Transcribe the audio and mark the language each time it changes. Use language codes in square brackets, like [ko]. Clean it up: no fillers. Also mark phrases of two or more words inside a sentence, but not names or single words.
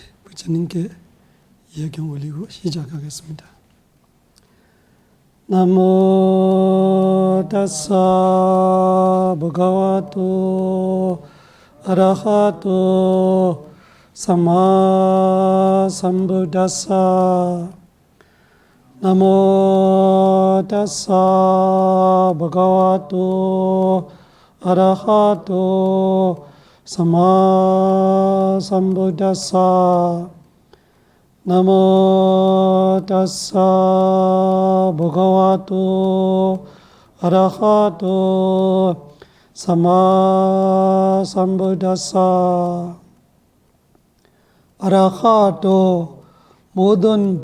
[ko] 부처님께 예경 올리고 시작하겠습니다. [pi] 나모 다사 바가와토 아라하토 삼마 삼부다사 나모 다사 바가와토 아라하토 삼마 삼부다사 나모 다사 바가와토 아라하토 삼마 삼부다사 아라하토 모든